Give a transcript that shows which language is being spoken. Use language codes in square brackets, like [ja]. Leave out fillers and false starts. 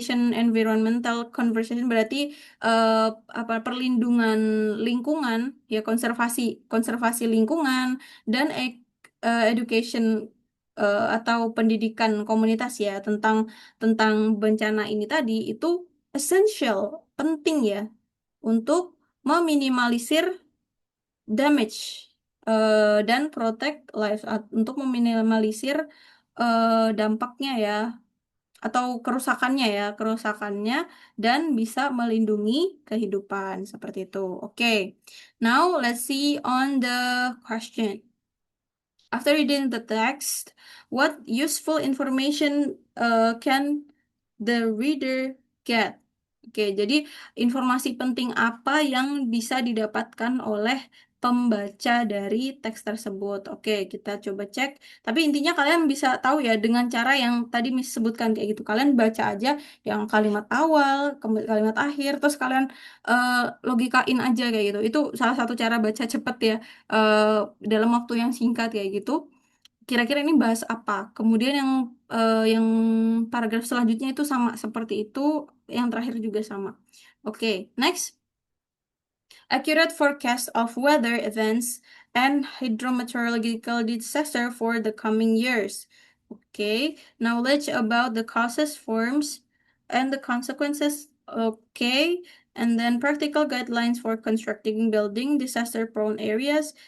[id] environmental conservation berarti eh, apa perlindungan lingkungan, ya konservasi lingkungan dan education atau pendidikan komunitas ya tentang tentang bencana ini tadi itu essential, penting ya untuk meminimalisir damage dan protect life untuk meminimalisir dampaknya ya atau kerusakannya ya, kerusakannya dan bisa melindungi kehidupan seperti itu. Oke. [en] Now let's see on the question. After reading the text, what useful information can the reader get? [id] Oke, jadi informasi penting apa yang bisa didapatkan oleh pembaca dari teks tersebut? Oke, kita coba cek. Tapi intinya kalian bisa tahu ya dengan cara yang tadi Miss sebutkan kayak gitu. Kalian baca aja yang kalimat awal, kalimat akhir, terus kalian logikain aja kayak gitu. Itu salah satu cara baca cepet ya, dalam waktu yang singkat kayak gitu. Kira-kira ini bahas apa? Kemudian yang paragraf selanjutnya itu sama seperti itu, yang terakhir juga sama. Oke, next. [en] Accurate forecast of weather events and hydrometeorological disaster for the coming years. Okay, knowledge about the causes, forms, and the consequences. Okay, and then practical guidelines for constructing building disaster-prone areas.